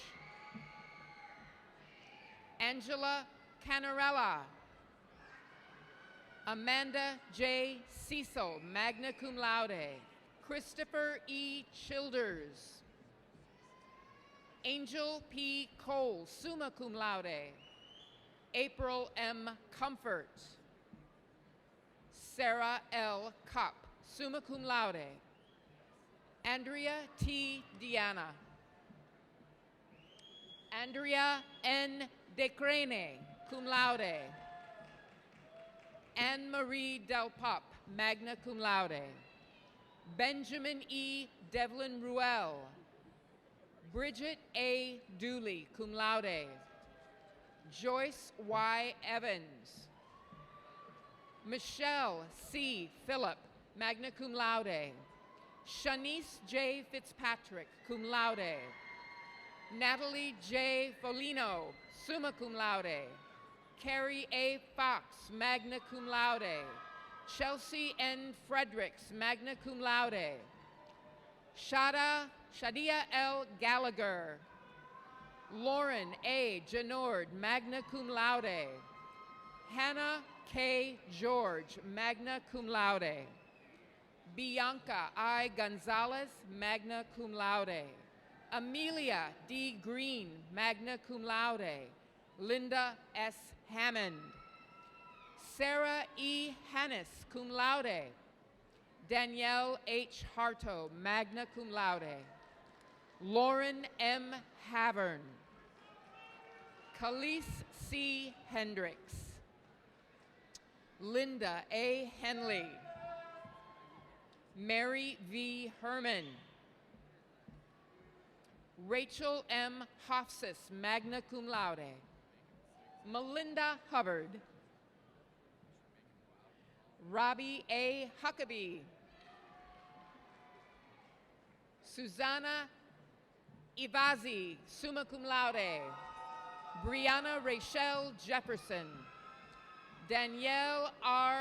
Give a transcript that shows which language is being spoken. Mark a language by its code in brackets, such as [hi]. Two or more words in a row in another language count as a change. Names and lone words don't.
[en] Angela Canarella. Amanda J. Cecil, [la] magna cum laude. [en] Christopher E. Childers. Angel P. [la] Cole, summa cum laude. [en] April M. Comfort. Sarah L. Cup, [la] summa cum laude. [en] Andrea T. Diana. Andrea N. [la] Decrene, cum laude. [en] Anne-Marie Del Pop, [la] magna cum laude. [en] Benjamin E. Devlin Ruel. Bridget A. Dooley, [la] cum laude. [en] Joyce Y. Evans. Michelle C. [la] Phillip, magna cum laude. [en] Shanice J. Fitzpatrick, [la] cum laude. [en] Natalie J. Folino, [la] summa cum laude. [en] Carrie A. Fox, [la] magna cum laude. [en] Chelsea N. [la] Fredericks, magna cum laude. [en] Shadia L. Gallagher. Lauren A. Janord, [la] magna cum laude. [en] Hannah K. George, [la] magna cum laude. [en] Bianca I. [la] Gonzalez, magna cum laude. [en] Amelia D. Green, [la] magna cum laude. [en] Linda S. Hammond. Sarah E. Hannes, [la] cum laude. [en] Danielle H. Harto, [la] magna cum laude. [en] Lauren M. Havern. Khalees C. Hendricks, Linda A. Henley, Mary V. Herman, Rachel M. Hofsis, [la] magna cum laude, [en] Melinda Hubbard, Robbie A. Huckabee, Susanna Ivazi, [la] summa cum laude, [en] Brianna Rachel Jefferson, Danielle R.